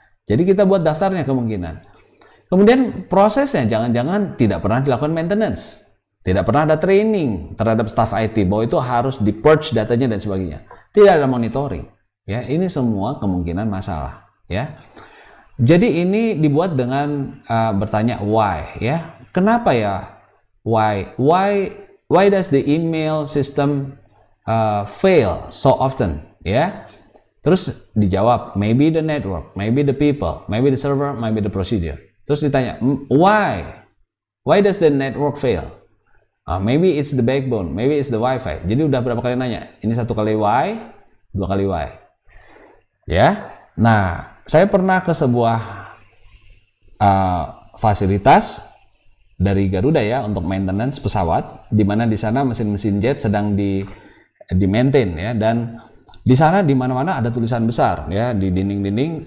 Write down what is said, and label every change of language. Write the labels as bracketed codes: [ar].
[id] Jadi kita buat daftarnya kemungkinan. Kemudian prosesnya jangan-jangan tidak pernah dilakukan maintenance, tidak pernah ada training terhadap staff IT bahwa itu harus di-purge datanya dan sebagainya. Tidak ada monitoring. Ya, ini semua kemungkinan masalah. Ya, jadi ini dibuat dengan bertanya why. Ya, kenapa ya? [en] Why does the email system fail so often? [id] Ya, terus dijawab [en] maybe the network, maybe the people, maybe the server, maybe the procedure. [id] Terus ditanya, [en] why does the network fail? Maybe it's the backbone, maybe it's the wifi. [id] Jadi udah berapa kali nanya? Ini 1 kali why, 2 kali why. Ya, nah saya pernah ke sebuah fasilitas dari Garuda ya untuk maintenance pesawat, di mana di sana mesin-mesin jet sedang di maintain ya, dan di sana di mana-mana ada tulisan besar ya di dinding-dinding.